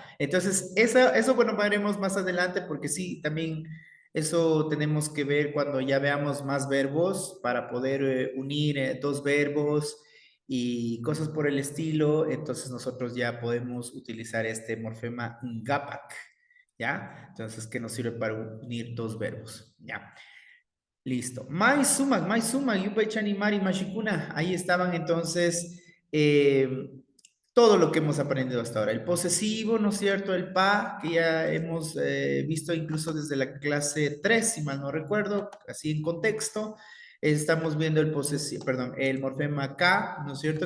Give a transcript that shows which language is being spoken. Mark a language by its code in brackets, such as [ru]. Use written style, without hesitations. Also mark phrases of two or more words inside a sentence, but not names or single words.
[es] Entonces, eso, bueno, veremos más adelante porque sí, también eso tenemos que ver cuando ya veamos más verbos para poder unir dos verbos y cosas por el estilo. Entonces, nosotros ya podemos utilizar este morfema ngapak, ¿ya? Entonces, que nos sirve para unir dos verbos, ¿ya? Listo. [qu] Mai sumak, yupay mari mashikuna. [es] Ahí estaban entonces todo lo que hemos aprendido hasta ahora. El posesivo, ¿no es cierto? El pa, que ya hemos visto incluso desde la clase 3 si mal no recuerdo, así en contexto. Estamos viendo el perdón, el morfema K, ¿no es cierto?